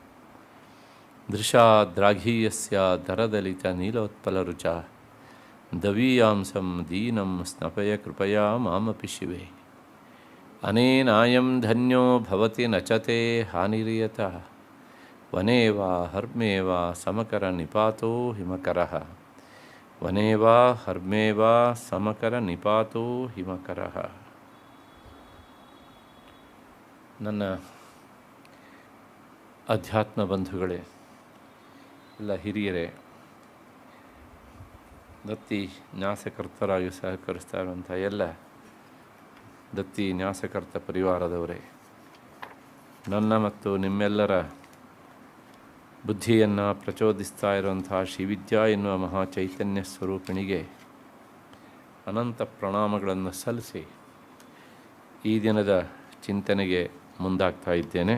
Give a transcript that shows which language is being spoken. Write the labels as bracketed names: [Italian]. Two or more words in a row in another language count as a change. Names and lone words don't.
[Sanskrit] ದೃಶಾದ್ರಾಘೀಯಸ್ಯ ದರದಲಿತನೀಲೋತ್ಪಲರುಚ ದವೀಯಾಂಸಂ ದೀನಂ ಸ್ನಪಯ ಕೃಪಯಾ ಮಾಮಪಿ ಶಿವೆ ಅನೇನಾಯಂ ಧನ್ಯೋ ಭವತಿ ನಚತೆ ಹಾನಿರಿಯತ ವನೇ ವಾ ಹರ್ಮೇ ವಾ ಸಮಕರ ನಿಪಾತೋ ಹಿಮಕರಃ ವನೇ ವಾ ಹರ್ಮೇ ವಾ ಸಮಕರ ನಿಪಾತೋ ಹಿಮಕರಃ. [Kannada] ನನ್ನ ಅಧ್ಯಾತ್ಮ ಬಂಧುಗಳೇ, ಎಲ್ಲ ಹಿರಿಯರೇ, ದತ್ತಿ ನ್ಯಾಸಕರ್ತರಾಗಿ ಸಹಕರಿಸ್ತಾ ಇರುವಂಥ ಎಲ್ಲ ದತ್ತಿ ನ್ಯಾಸಕರ್ತ ಪರಿವಾರದವರೇ, ನನ್ನ ಮತ್ತು ನಿಮ್ಮೆಲ್ಲರ ಬುದ್ಧಿಯನ್ನು ಪ್ರಚೋದಿಸ್ತಾ ಇರುವಂಥ ಶ್ರೀವಿದ್ಯಾ ಎನ್ನುವ ಮಹಾಚೈತನ್ಯ ಸ್ವರೂಪಿಣಿಗೆ ಅನಂತ ಪ್ರಣಾಮಗಳನ್ನು ಸಲ್ಲಿಸಿ ಈ ದಿನದ ಚಿಂತನೆಗೆ ಮುಂದಾಗ್ತಾ ಇದ್ದೇನೆ.